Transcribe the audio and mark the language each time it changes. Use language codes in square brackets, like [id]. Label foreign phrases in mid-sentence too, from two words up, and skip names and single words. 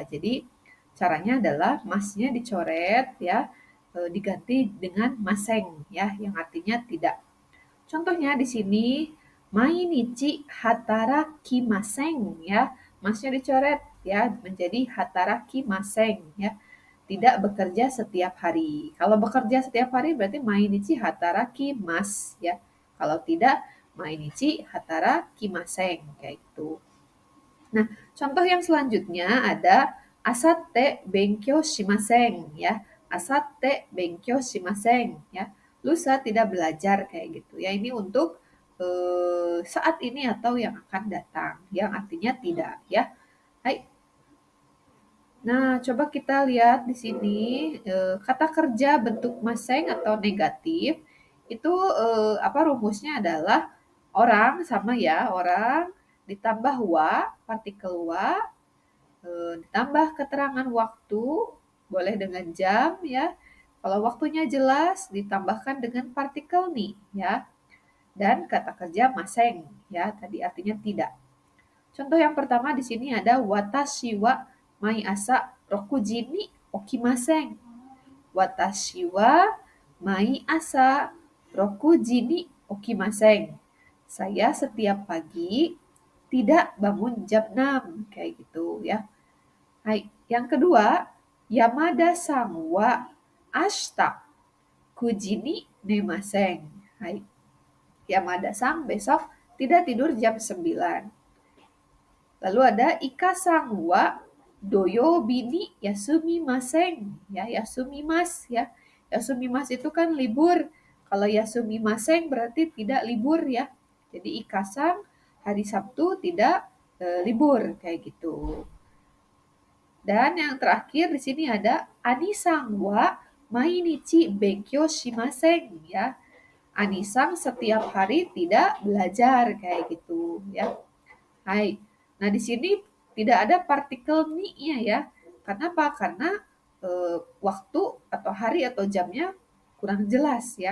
[id] Jadi caranya adalah masnya dicoret ya, diganti dengan maseng ya yang artinya tidak. Contohnya di sini [ja] 毎日働きません [id] ya. Masnya dicoret ya menjadi hatarakimaseng ya. Tidak bekerja setiap hari. Kalau bekerja setiap hari berarti [ja] 毎日働きます [id] ya. Kalau tidak [ja] 毎日働きません [id] kayak gitu. Nah, contoh yang selanjutnya ada [ja] 明後日勉強しません [id] ya. [ja] 明後日勉強しません ya. [id] Lusa tidak belajar kayak gitu ya. Ini untuk saat ini atau yang akan datang, yang artinya tidak ya. Hai. Nah, coba kita lihat di sini kata kerja bentuk maseng atau negatif itu apa rumusnya adalah orang sama ya, orang ditambah wa, partikel wa, ditambah keterangan waktu, boleh dengan jam ya. Kalau waktunya jelas ditambahkan dengan partikel ni ya. Dan kata kerja maseng ya, tadi artinya tidak. Contoh yang pertama di sini ada [ja] 私は毎朝六時に起きません. 私は毎朝六時に起きません. [id] Saya setiap pagi tidak bangun jam 6 kayak gitu ya. Hai, yang kedua, [ja] 山田さんは明日九時に寝ません. [id] Hai, Yamada-san besok tidak tidur jam 9. Lalu ada [ja] イカさんは土曜日に休みません. [id] Ya, yasumimas ya. Yasumimas itu kan libur. Kalau yasumimasen berarti tidak libur ya. Jadi Ika-san hari Sabtu tidak libur kayak gitu. Dan yang terakhir di sini ada [ja] アニさんは毎日勉強しません [id] ya. Anisang setiap hari tidak belajar kayak gitu ya. Hai. Nah, di sini tidak ada partikel ni-nya ya. Kenapa? Karena waktu atau hari atau jamnya kurang jelas ya.